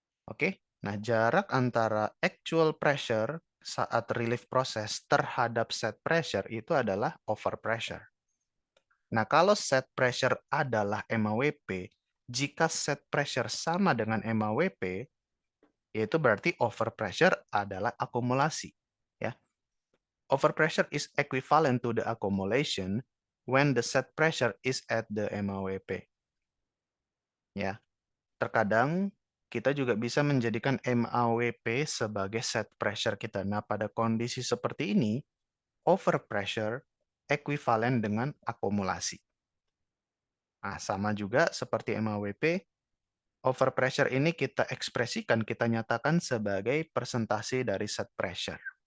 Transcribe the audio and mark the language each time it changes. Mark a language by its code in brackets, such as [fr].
[id] Oke, nah jarak antara actual pressure saat relief proses terhadap set pressure itu adalah overpressure. Nah, kalau set pressure adalah MAWP, jika set pressure sama dengan MAWP, yaitu berarti overpressure adalah akumulasi. [en] Ya, overpressure is equivalent to the accumulation when the set pressure is at the MAWP. [id] Ya, terkadang kita juga bisa menjadikan MAWP sebagai set pressure kita. Nah, pada kondisi seperti ini, overpressure ekuivalen dengan akumulasi. Nah, sama juga seperti MAWP, overpressure ini kita ekspresikan, kita nyatakan sebagai persentase dari set pressure.